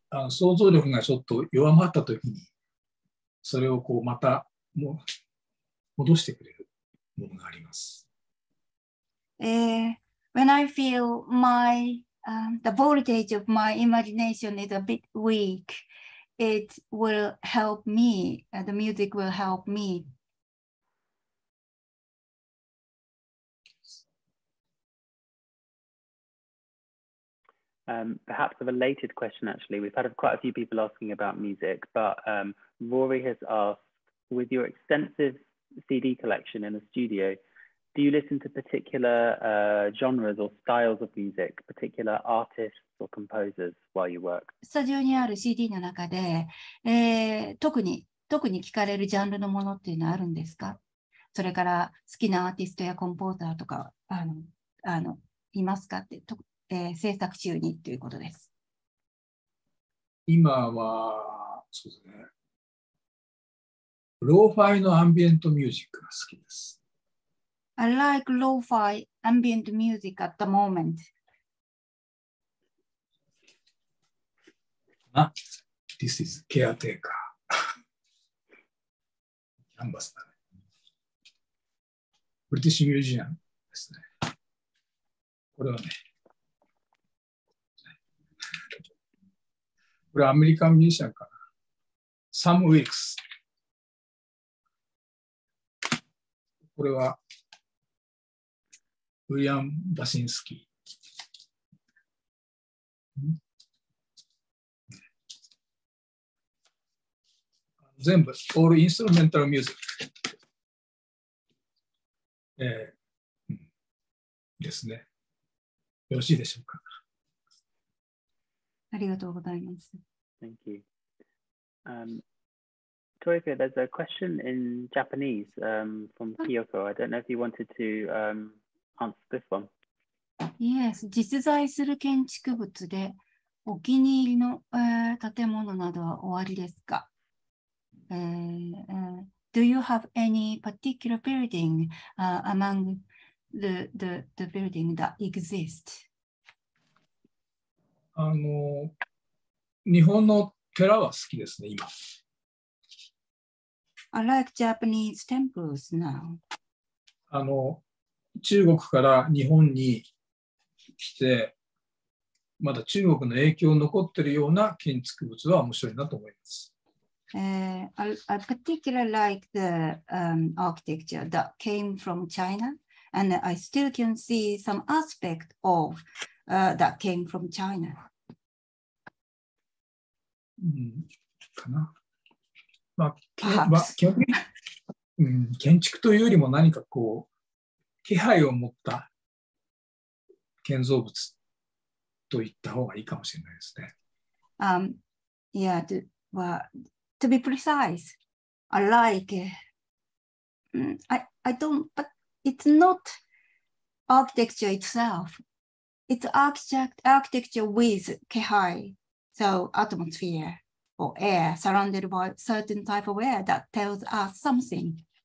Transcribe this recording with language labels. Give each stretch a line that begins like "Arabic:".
Japanese: 想像力がちょっと弱まったときに、それをこうまた戻してくれるものがあります。
English: When I feel the voltage of my imagination is a bit weak, it will help me. The music will help me. Perhaps a related question, actually. We've had quite a few people asking about music, but Rory has asked, with your extensive CD collection in the studio, do you listen to particular genres or styles of music, particular artists or composers while you work?
Japanese: スタジオにある CD の中で、特に聞かれるジャンルのものっていうのはあるんですか？それから好きなアーティストやコンポーザーとかいますかって制作中にということです。今はそうですね。ローファイのアンビエントミュージックが好きです。
English: I like lo-fi ambient music at the moment. This is caretaker.
Japanese: キャンバスだね。ブリティッシュミュージアムですね。これはね、これはアメリカンミュージシャンかな。サム・ウィルクス。これはウィリアム・バシンスキー。全部、オールインストゥルメンタルミュージック。ですね。よろしいでしょうか。ありがとうございます。
English: Thank you. Toyoko, there's a question in Japanese from Kyoko. I don't know if you wanted to answer this one. Yes,
Japanese: 実在する建築物でお気に入りの、建物などはおありですか？
English: Do you have any particular building among the building that exist?
Japanese: 日本の寺は好きですね、今。
English: I like Japanese temples now.
Japanese: 中国から日本に来て、まだ中国の影響残っているような建築物は面白いなと思います。
English: I particularly like the architecture that came from China, and I still can see some aspect of that came from China.
Japanese: かな。基本的に、建築というよりも何かこう気配を持った建造物と言った方がいいかもしれないですね。
English: Yeah, to be precise, I like. I don't, but it's not architecture itself. It's architecture with kehai, so atmosphere or air surrounded by certain type of air that tells us something.